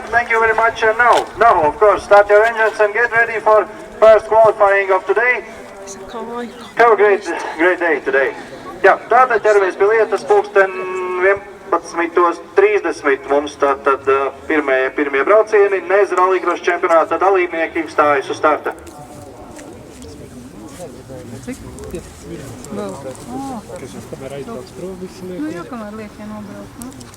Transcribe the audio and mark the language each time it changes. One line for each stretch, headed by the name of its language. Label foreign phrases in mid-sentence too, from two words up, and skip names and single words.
English: Thank you very much. And now, of course, start your engines and get ready for first qualifying of today. Have a great day today.
Latvian: Jā, tātad ķeramies pie lietas pulksten 11:30 mums tātad pirmie braucieni, Nez Rallycross čempionāta dalībnieki stājas uz starta. Nu, jau kamēr liek, ja nobrauc, nu?